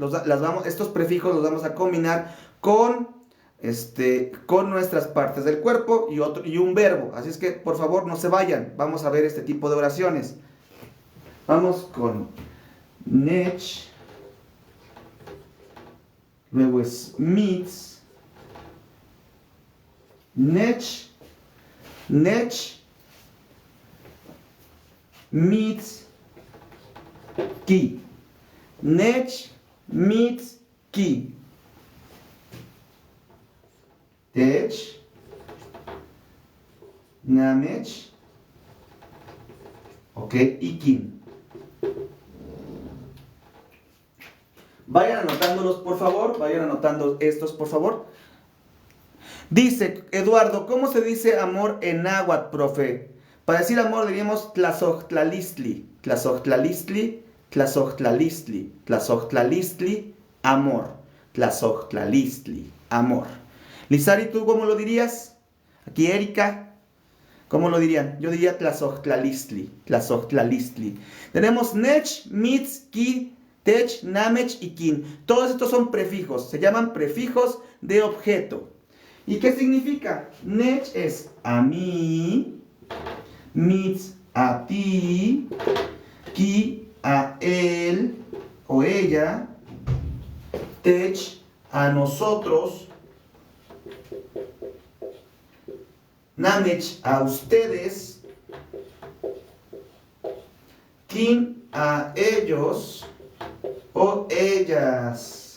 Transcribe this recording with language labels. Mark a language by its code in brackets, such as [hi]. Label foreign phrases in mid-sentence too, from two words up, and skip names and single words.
[es] Estos prefijos los vamos a combinar con nuestras partes del cuerpo y un verbo. Así es que, por favor, no se vayan. Vamos a ver este tipo de oraciones. Vamos con nech. Luego es mitz. [nah] Nech. Nech, mitz, ki. Nech, mitz, ki. Tech, namech, [es] ok, y kin. Vayan anotándolos, por favor. Vayan anotando estos, por favor. Dice Eduardo, ¿cómo se dice amor en náhuatl, profe? Para decir amor diríamos [nah] tlazohtlalishtli, tlazohtlalishtli, tlazohtlalishtli, tlazohtlalishtli, [es] amor, tlazohtlalishtli, amor. Lizari, ¿tú cómo lo dirías? Aquí Erika, ¿cómo lo dirían? Yo diría [nah] tlazohtlalishtli, tlazohtlalishtli. [es] Tenemos [nah] nech, mitz, ki, tech, namech [es] y kin. Todos estos son prefijos, se llaman prefijos de objeto. ¿Y qué significa? Nech es a mí, mitz a ti, ki a él o ella, tech a nosotros, Namech a ustedes, kin a ellos o ellas.